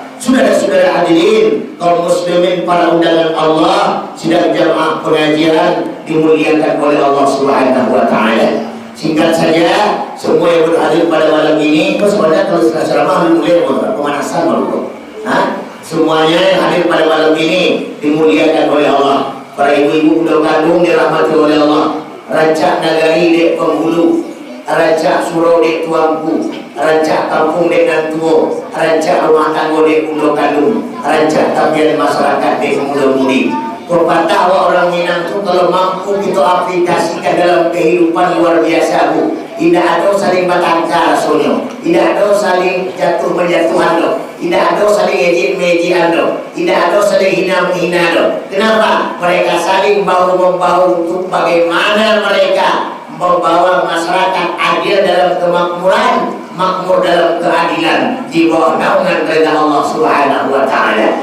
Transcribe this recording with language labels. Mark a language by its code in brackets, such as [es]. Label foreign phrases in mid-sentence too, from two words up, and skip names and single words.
[id] Saudara-saudara hadirin kaum muslimin para undangan Allah, sidang jamaah pengajian dimuliakan oleh Allah [ar] سبحانه وتعالى. [id] Singkat saja, semua yang berhadir pada malam ini, sebenarnya kalau ceramah mulai pemanasan malu. Semuanya yang hadir pada malam ini dimuliakan oleh Allah. Para ibu-ibu budak kandung dirahmati oleh Allah. [min] Rancak nagari dek penghulu, rancak surau dek tuanku, rancak kampung dek nantuo, rancak rumah tangga dek budak kandung, rancak tabiat masyarakat dek muda-mudi. [id] Pepatah orang Minang itu kalau mampu kita aplikasikan dalam kehidupan luar biasa, Bu. Tidak ada saling bertengkar soalnya, tidak ada saling jatuh menjatuhan, tidak ada saling ejek-mejekan, tidak ada saling hina-menghina. Kenapa? Mereka saling bahu-membahu untuk bagaimana mereka membawa masyarakat adil dalam kemakmuran, makmur dalam keadilan di bawah naungan reda Allah [ar] سبحانه وتعالى.